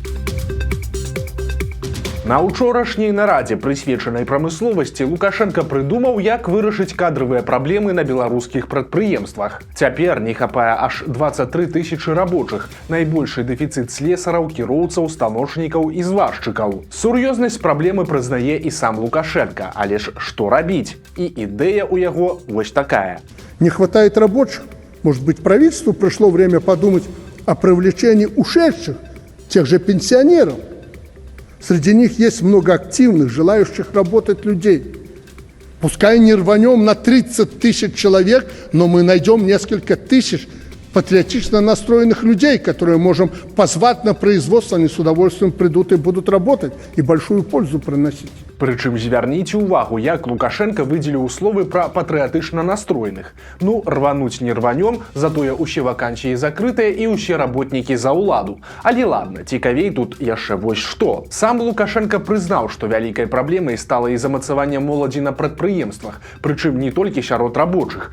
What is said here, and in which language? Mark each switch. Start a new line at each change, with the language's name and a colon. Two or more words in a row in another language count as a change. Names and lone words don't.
Belarusian: На учорашняй нарадзе, прысвечанай прамысловасці, Лукашенко прыдумаў, як вырашыць кадравыя праблемы на беларускіх прадпрыемствах. Цяпер не хапае аж 23 тысячы рабочых, найбольшы дэфіцыт слесараў, кіроўцаў, станочнікаў і зваршчыкаў. Сур'ёзнасць праблемы прызнае і сам Лукашенко, але ж што рабіць? І ідэя ў яго вось такая.
Russian: Не хватает рабочих. Может быть, правительству пришло время подумать о привлечении ушедших, тех же пенсионеров. Среди них есть много активных, желающих работать людей. Пускай не рванем на 30 тысяч человек, но мы найдем несколько тысяч патриотично настроенных людей, которые можем позвать на производство, они с удовольствием придут и будут работать, и большую пользу приносить.
Belarusian: Прычым звярніце ўвагу, як Лукашенко выдзеліў словы пра патрыятычна настроеных. Ну, рвануць не рванём, затое ўсе вакансіі закрытыя і ўсе работнікі за ўладу. Але ладно, цікавей тут яшчэ вось што. Сам Лукашенко прызнаў, што вялікай праблемай стала і замацаванне моладзі на прадпрыемствах, прычым не толькі сярод рабочых.